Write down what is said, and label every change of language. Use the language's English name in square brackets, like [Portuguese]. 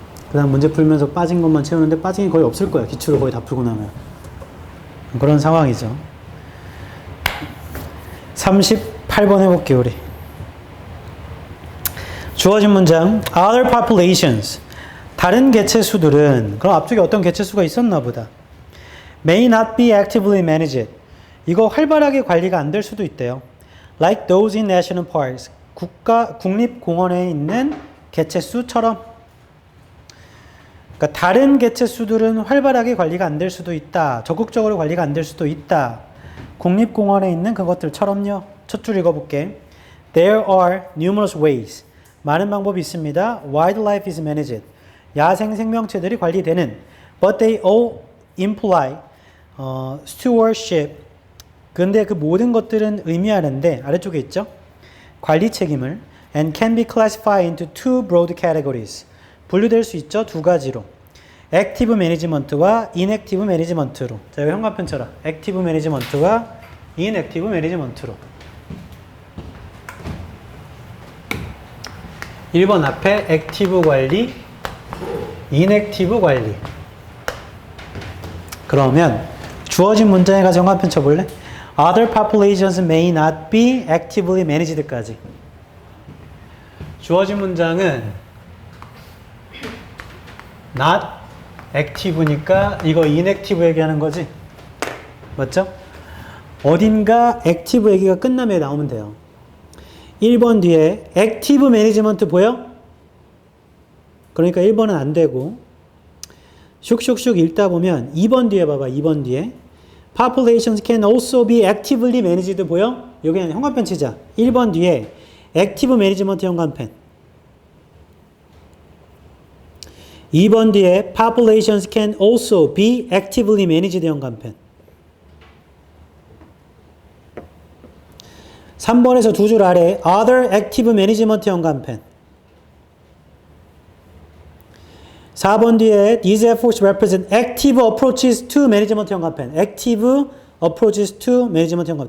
[Korean] 그 다음 문제 풀면서 빠진 것만 채우는데 빠진 게 거의 없을 거야. 기출을 거의 다 풀고 나면. 그런 상황이죠. 38번 해볼게요, 우리. 주어진 문장. [English] Other populations. [Korean] 다른 개체수들은, 그럼 앞쪽에 어떤 개체수가 있었나 보다. [English] May not be actively managed. [Korean] 이거 활발하게 관리가 안 될 수도 있대요. [English] Like those in national parks. [Korean] 국립공원에 있는 개체수처럼. 그러니까 다른 개체수들은 활발하게 관리가 안 될 수도 있다. 적극적으로 관리가 안 될 수도 있다. 국립공원에 있는 그것들처럼요. 첫 줄 읽어볼게. [English] There are numerous ways. [Korean] 많은 방법이 있습니다. [English] Wildlife is managed. [Korean] 야생 생명체들이 관리되는. [English] But they all imply stewardship. [Korean] 근데 그 모든 것들은 의미하는데 아래쪽에 있죠. 관리 책임을 [English] and can be classified into two broad categories. [Korean] 분류될 수 있죠. 두 가지로. 액티브 매니지먼트와 인액티브 매니지먼트로. 자, 여기 현관편 쳐라. 액티브 매니지먼트와 인액티브 매니지먼트로. 1번 앞에 액티브 관리, 인액티브 관리. 그러면 주어진 문장에 가서 현관편 쳐볼래? [English] Other populations may not be actively managed [Korean] 까지. 주어진 문장은 not active니까 이거 inactive 얘기하는 거지? 맞죠? 어딘가 active 얘기가 끝나면 나오면 돼요. 1번 뒤에 active management 보여? 그러니까 1번은 안 되고 슉슉슉 읽다 보면 2번 뒤에 봐봐. 2번 뒤에 [English] populations can also be actively managed [Korean] 보여? 여기는 현관편 치자. 1번 뒤에 액티브 매니지먼트형 간펜. 2번 뒤에 [English] populations can also be actively managed [Korean] 형 간펜. 3번에서 두 줄 아래 other active management형 간펜. 4번 뒤에 [English] these efforts represent active approaches to management형 간펜. active approaches to management형 간펜.